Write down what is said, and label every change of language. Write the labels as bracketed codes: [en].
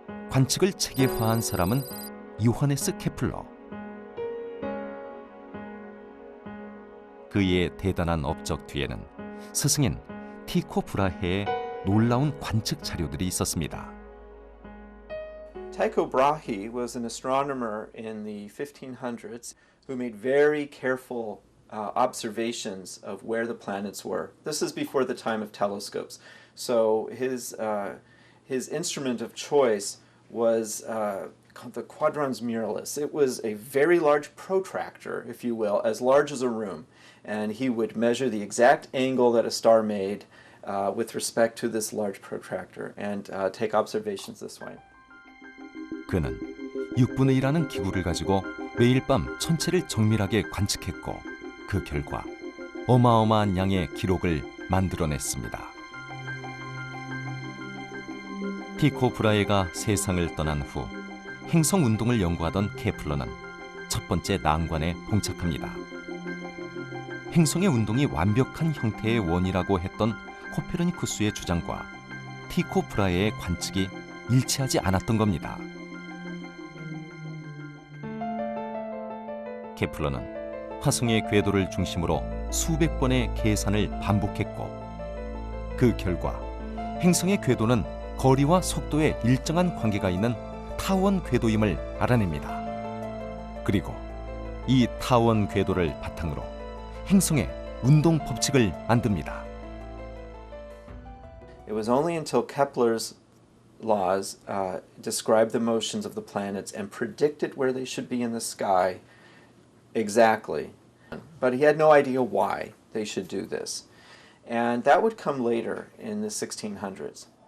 [ko] 관측을 체계화한 사람은 요하네스 케플러. 그의 대단한 업적 뒤에는 스승인 티코 브라헤의 놀라운 관측 자료들이 있었습니다. [en] Tycho Brahe was an astronomer in the 1500s who made very careful observations of where the planets were. This is before the time of telescopes. So his instrument of choice was called the Quadrans Muralis. It was a very large protractor, if you will, as large as a room. And he would measure the exact angle that a star made with respect to this large protractor and take observations this way. [ko] 그는 6분의 1하는 기구를 가지고 매일 밤 천체를 정밀하게 관측했고 그 결과 어마어마한 양의 기록을 만들어냈습니다. 티코 브라헤가 세상을 떠난 후 행성 운동을 연구하던 케플러는 첫 번째 난관에 봉착합니다. 행성의 운동이 완벽한 형태의 원이라고 했던 코페르니쿠스의 주장과 티코 브라헤의 관측이 일치하지 않았던 겁니다. 케플러는 화성의 궤도를 중심으로 수백 번의 계산을 반복했고 그 결과 행성의 궤도는 거리와 속도에 일정한 관계가 있는 타원 궤도임을 알아냅니다. 그리고 이 타원 궤도를 바탕으로 행성의 운동 법칙을 만듭니다. [en] It was only until Kepler's laws described the motions of the planets and predicted where they should be in the sky exactly. But he had no idea why they should do this. And that would come later in the 1600s.